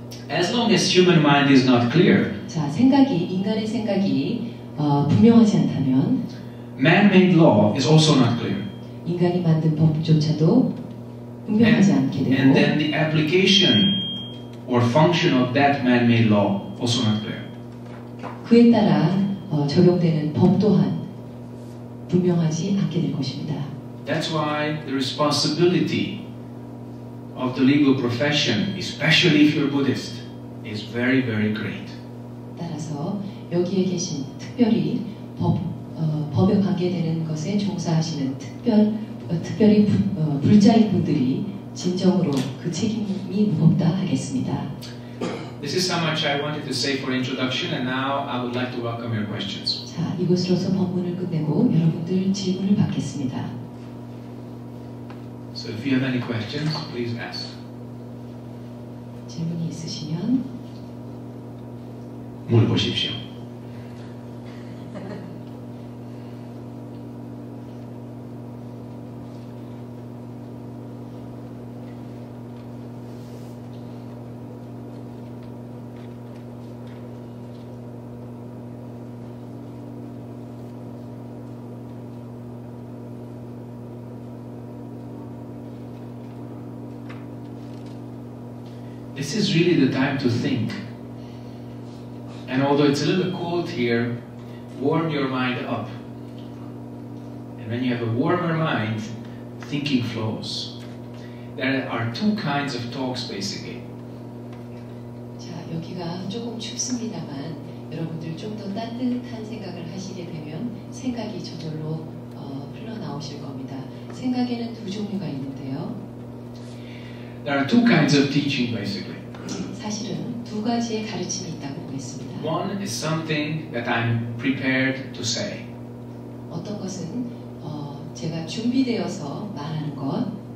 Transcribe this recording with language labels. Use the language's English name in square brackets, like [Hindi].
[English] As long as human mind is not clear, [Korean] 자, 인간의 생각이 분명하지 않다면 [English] man-made law is also not clear. [Korean] 인간이 만든 법조차도 분명하지 않게 되고 [English] And then the application or function of that man-made law also not clear. [Korean] 그에 따라 적용되는 법 또한 분명하지 않게 될 것입니다. [English] That's why the responsibility of the legal profession, especially if you're Buddhist, is very, very great. [Korean] 따라서 여기에 계신 특별히 법에 관계되는 것에 종사하시는 특별히 불자인 분들이 진정으로 그 책임이 무겁다 하겠습니다. [English] This is how much I wanted to say for introduction, and now I would like to welcome your questions. [Korean] 자, 이곳으로서 법문을 끝내고 여러분들 질문을 받겠습니다. [English] So if you have any questions, please ask. [Korean] 질문이 있으시면 물어보십시오. [English] This is really the time to think. And although it's a little cold here, warm your mind up. And when you have a warmer mind, thinking flows. There are two kinds of talks basically. [Korean] 자, 여기가 조금 춥습니다만 여러분들 좀 더 따뜻한 생각을 하시게 되면 생각이 저절로 흘러나오실 겁니다. 생각에는 두 종류가 있는데요. [English] There are two kinds of teaching basically. [Korean] 사실은 두 가지의 가르침이 있다고 보겠습니다. [English] One is something that I'm prepared to say. [Korean] 어떤 것은 제가 준비되어서 말하는 것.